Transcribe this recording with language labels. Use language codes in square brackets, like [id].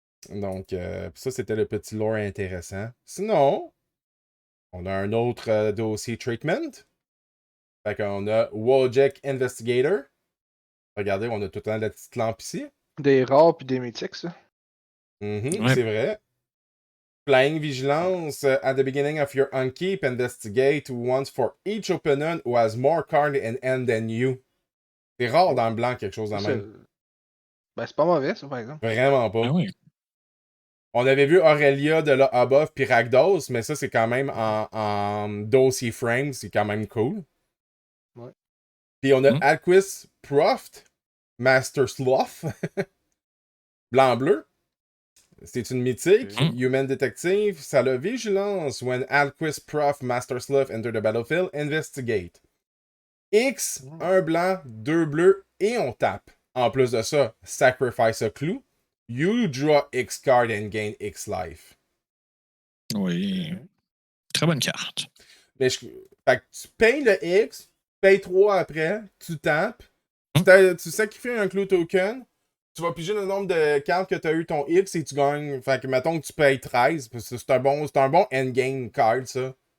[fr] Donc, ça, c'était le petit lore intéressant. Sinon, on a un autre dossier treatment. Fait qu'on a Wojek Investigator. Regardez, on a tout le temps la petite lampe ici. Des rares puis des mythiques, ça. C'est vrai. Flying Vigilance. [en] At the beginning of your unkeep, investigate once for each opponent who has more cards in hand than you. [fr] C'est rare dans le blanc quelque chose dans même. Ben, c'est pas mauvais, ça, par exemple. Vraiment pas. Ah oui. On avait vu Aurelia de là above puis Rakdos, mais ça, c'est quand même en dossier frame. C'est quand même cool. Ouais. Puis on a Alquist Proft, Master Sloth. Blanc-bleu. C'est une mythique. [en] Human Detective. [fr] Ça a vigilance. [en] When Alquist Prof Master Sloth enter the battlefield, investigate. [fr] X, un blanc, 2 bleus, et on tape. En plus de ça, [en] sacrifice a clue. You draw X card and gain X life. [fr] Oui. Très bonne carte. Mais fait que tu payes le X, payes 3 après, tu tapes, tu sacrifies un clue token. Tu vas piger le nombre de cartes que tu as eu ton X et tu gagnes. Fait que mettons que tu payes 13, parce que c'est un bon endgame card, ça.